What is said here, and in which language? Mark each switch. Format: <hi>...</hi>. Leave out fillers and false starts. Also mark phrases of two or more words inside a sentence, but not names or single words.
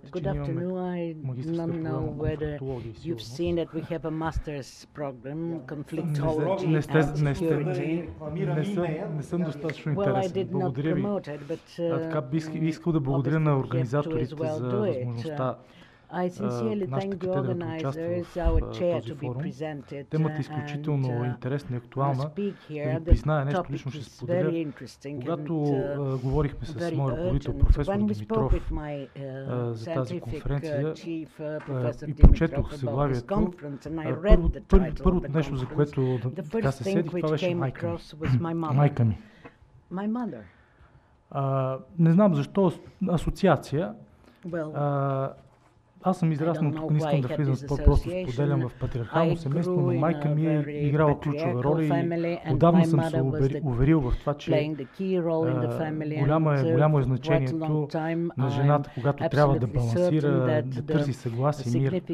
<bg>знаете, че</bg> <en>Good</en> <bg>ние имаме</bg> <en>afternoon. I</en> <bg>магистърска</bg> <en>don't know</en> <bg>програма</bg> <en>whether</en> <bg>конфликтология и</bg> <en>you've</en> <bg>сигурност.</bg> <en>seen that we have a master's program,</en> <bg>Не</bg> <en>conflictology</en> <bg>сте,</bg> <en>and security.</en> <bg>не съм достатъчно</bg> <en>Well, I</en> <bg>интересен.</bg> <en>did not</en> <bg>Благодаря ви.</bg> <en>promote it,</en> <bg>Така бих искал да</bg> <en>but</en> <bg>благодаря на</bg> <en>obviously you have to as</en> <bg>организаторите</bg> <en>well</en> <bg>за</bg> <en>do it.</en> <bg>възможността</bg> <en>I sincerely</en> <bg>нашата</bg> <en>thank the</en> <bg>катедра да участва</bg> <en>organizers,</en> <bg>в</bg> <en>our chair</en> <bg>този</bg> <en>to be</en> <bg>форум.</bg> <en>presented</en> <bg>Темата е</bg> <en>and</en> <bg>изключително интересна и актуална.</bg> <en>speak</en> <bg>Да</bg> <en>here.</en> <bg>ви</bg> <en>The</en> <bg>призная нещо,</bg> <en>topic</en> <bg>лично ще</bg> <en>is</en> <bg>споделя.</bg> <en>very interesting</en> <bg>Когато</bg> <en>and</en> <bg>говорихме с</bg> <en>very</en> <bg>моя ръководител,</bg> <en>urgent.</en> <bg>професор</bg> <en>When we spoke</en> <bg>Димитров,</bg> <en>with my</en> <bg>за тази</bg> <en>scientific</en> <bg>конференция</bg> <en>chief, Professor</en> <bg>и</bg> <en>Dimitrov,</en> <bg>прочетох</bg> <en>about this</en> <bg>заглавието,</bg> <en>conference, and I read the title of</en> <bg>първото</bg> <en>the</en> <bg>нещо, за</bg> <en>conference,</en> <bg>което</bg> <en>the</en> <bg>така се</bg> <en>first thing</en> <bg>седих, това</bg> <en>which</en> <bg>беше</bg> <en>came</en> <bg>майка ми.</bg> <en>across was my mother.</en> <bg>Майка ми.</bg> <en>My mother.</en> <bg>Не знам защо асоциация.</bg> <en>Well,</en> <bg>Аз съм израснал, тук не искам да влизам в просто споделям в патриархално семейство, но майка ми е играла ключова роля и отдавна съм се уверил в това, че голямо е значението на жената, когато трябва да балансира, да търси съгласие и мир.</bg>